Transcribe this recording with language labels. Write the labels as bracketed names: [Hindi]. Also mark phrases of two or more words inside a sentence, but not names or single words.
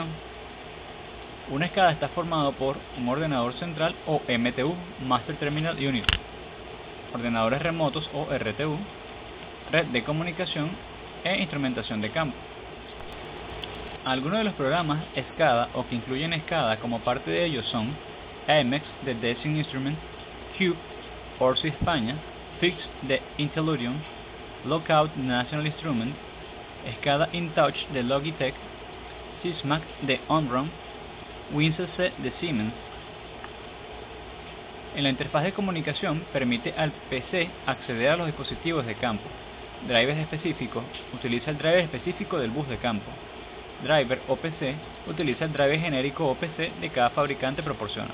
[Spanish] Una SCADA está formado por un ordenador central o MTU, [English] Master Terminal Unit, [Spanish] ordenadores remotos o RTU, red de comunicación e instrumentación de campo. Algunos de los programas SCADA o que incluyen SCADA como parte de ellos son AMEX de Design Instrument, Cube, Orsi España, Fix de Intellurium, Lookout de National Instrument, SCADA InTouch de Logitech, Sysmax de Omron, WinCC de Siemens. En la interfaz de comunicación permite al PC acceder a los dispositivos de campo. Drivers específicos utiliza el driver específico del bus de campo. Driver OPC utiliza el driver genérico OPC de cada fabricante proporciona.